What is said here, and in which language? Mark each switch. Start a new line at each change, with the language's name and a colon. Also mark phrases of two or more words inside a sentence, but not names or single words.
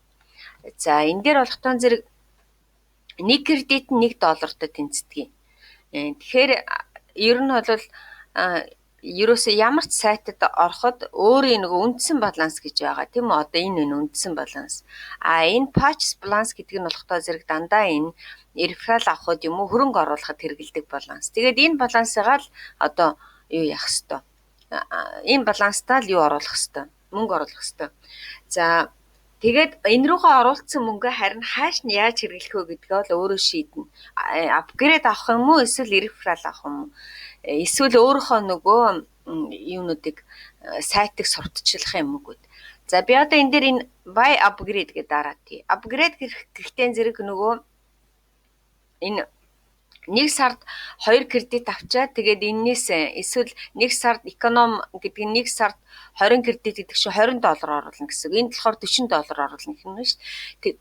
Mongolian: За энэ дээр болохтой зэрэг нэг кредит нь $1 тэнцдэг. Тэгэхээр ер нь бол ерөөсөө ямар ч сайтад ороход өөрийн нөгөө үндсэн баланс гэж байгаа тийм үү? Одоо энэ үндсэн баланс. Энэ
English: purchase balance
Mongolian: гэдэг нь болохтой зэрэг дандаа энэ referral авахд юм уу хөрөнгө оруулахад хэрэгэлдэг баланс. Тэгээд энэ балансыгаа л одоо юу яах хэвээр. Энэ баланстаа л юу оруулах хэвээр. Мөнгө оруулах хэвээр. За тэгээд энэ рүүгээ оруулсан мөнгөө харин хааш нь яаж хэрэглэх вэ гэдгээ бол өөрөө шийднэ. Апгрейд авах юм уу эсвэл referral авах юм уу? Эсвэл өөрийнхөө нөгөө юунуудыг сайтыг сурталчлах юм уу гэд. За би одоо энэ дээр энэ
English: buy upgrade
Mongolian: гэдэг дараад тий. Upgrade гэхтээ зэрэг нөгөө энэ нэг сард 2 кредит авчаад тэгээд энээс эсвэл нэг сард эконом гэдэг нь нэг сард 20 кредит гэдэг чинь $20 оруулна гэсэн. Энд болохоор $40 оруулна гэх юм шүү.